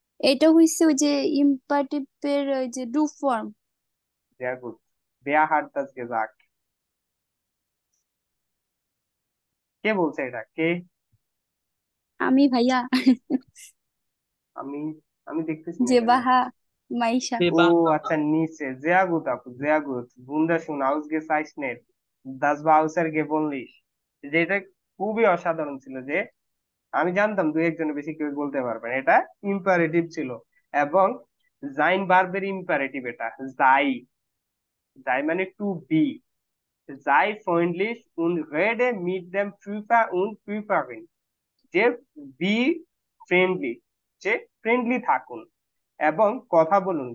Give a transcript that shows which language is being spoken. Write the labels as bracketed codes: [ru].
[bn] এটা হইছে ওই যে ইম্পারেটিভের ওই যে do form. [de] sehr gut, wer hat das gesagt? [bn] কে বলছে এটা, কে? আমি ভাইয়া। আমি আমি দেখতেছি না যে কেন। বাহা মাইশা। ও আচ্ছা, নিচে [de] sehr gut আপু, sehr gut, wunderschön ausgezeichnet, das war außergewöhnlich। [bn] যেটা খুবই অসাধারণ ছিল, যে আমি জানতাম দুই একজনের বেশি কেউ বলতে পারবেন। এটা ইম্পারেটিভ ছিল, এবং জাইন ভার্বের ইম্পারেটিভ এটা। যাই, যাই মানে two B. [de] sei freundlich und rede mit dem Prüfer und Prüferin, [bn] যে বি ফ্রেন্ডলি, যে ফ্রেন্ডলি থাকুন এবং কথা বলুন।